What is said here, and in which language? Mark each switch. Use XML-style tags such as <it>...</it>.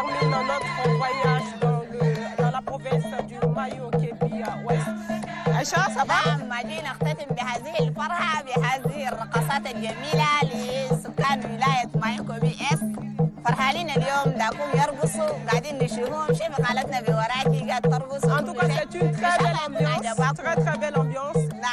<fr>dans notre voyage dans la province du Mayo Kébi Ouest. Aïcha, ça va?</fr> <ar>ماجي نختتم بهذه الفرحة بهذه الرقصات الجميلة لسكان ولاية مايو كيبي اس. فرحانين اليوم داكم يرقصوا قاعدين نشوفهم شايفة خالتنا بوراكي قاعد ترقص.</ar> <fr>En tout cas, c'est une très belle ambiance, très belle ambiance.</fr>